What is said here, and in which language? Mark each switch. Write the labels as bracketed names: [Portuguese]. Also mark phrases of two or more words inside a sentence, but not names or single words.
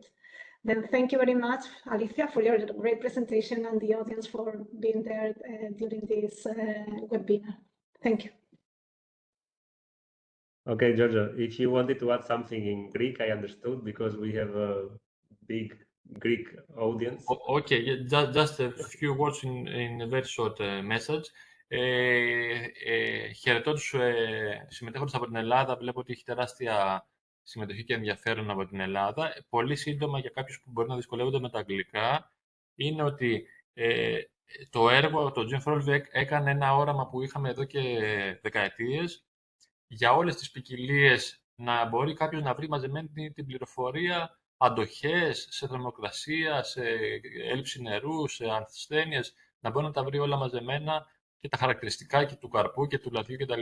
[English] Then thank you very much, Alicia, for your great presentation, and the audience for being there during this webinar. Thank you. Okay, Giorgio, if you wanted to add something in Greek, I understood, because we have a big Greek audience. Okay, yeah, just a few words in a very short message. [Greek] Χαιρετώ τους συμμετέχοντες από την Ελλάδα. Βλέπω ότι έχει τεράστια συμμετοχή και ενδιαφέρον από την Ελλάδα. Πολύ σύντομα, για κάποιους που μπορεί να δυσκολεύονται με τα αγγλικά, είναι ότι το έργο, το GEN4OLIVE έκανε ένα όραμα που είχαμε εδώ και δεκαετίες, για όλες τις ποικιλίες να μπορεί κάποιος να βρει μαζεμένη την πληροφορία, αντοχές σε θερμοκρασία, σε έλλειψη νερού, σε ασθένειες, να μπορεί να τα βρει όλα μαζεμένα, και τα χαρακτηριστικά και του καρπού και του λαδιού κτλ.